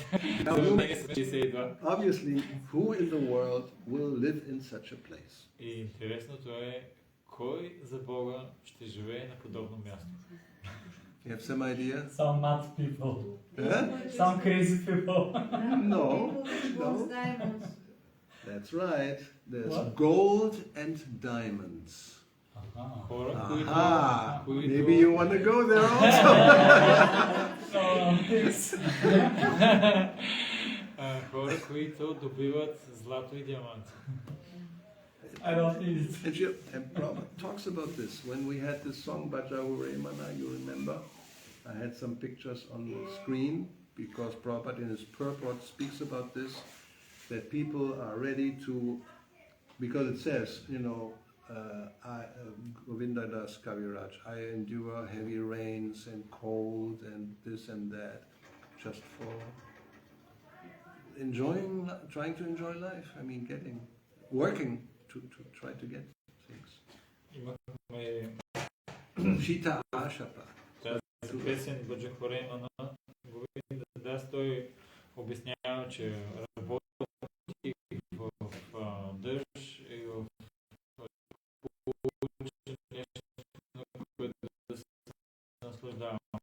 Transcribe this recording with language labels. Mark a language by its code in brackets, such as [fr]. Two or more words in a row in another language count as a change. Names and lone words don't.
[bg] Сравнение с 62. [en] Obviously, who in the world will live in such a place? [bg] И интересното е, кой за Бога ще живее на подобно място? [en] You have some idea? Some mad people. Huh? Some crazy people. No, People no. wants diamonds. That's right. There's What? gold and diamonds. [bg] Хора, [en] Aha! [bg] които... [en] Maybe you want to go there also. [bg] Хора, които добиват злато и диаманти. [en] I don't need it. And Prabhupada talks about this. When we had this song Bhajaure Mana, you remember? I had some pictures on the screen because Prabhupada in his purport speaks about this, that people are ready to, because it says, you know, Govinda Das Kaviraj, I endure heavy rains and cold and this and that, just for enjoying, trying to enjoy life. I mean, working to try to get things. [bg] Имахме Shita Ashapa. тази песен Баджахоре Мана. Говинда Дас, той обяснява, че работи в дъжд и в нещо, което да се наслаждава.